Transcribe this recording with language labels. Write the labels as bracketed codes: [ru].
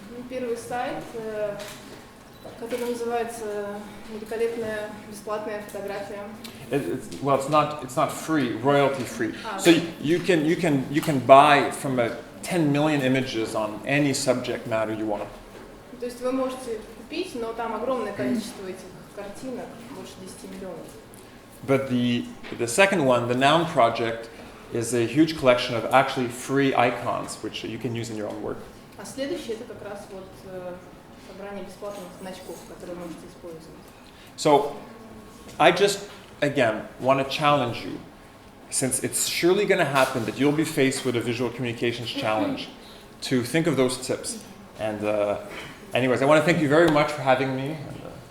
[ru] Первый сайт, который называется «Великолепная бесплатная фотография». [en] It's not free, royalty-free. So you can buy from 10 million images on any subject matter you want. [ru] То есть вы можете купить, но там огромное количество этих картинок, больше 10 миллионов. [en] But the second one, the Noun Project, is a huge collection of actually free icons, which you can use in your own work. [ru] А следующее это как раз вот собрание бесплатных значков, которые можете использовать. [en] So, I just again want to challenge you, since it's surely going to happen that you'll be faced with a visual communications challenge, to think of those tips. And anyways, I want to thank you very much for having me.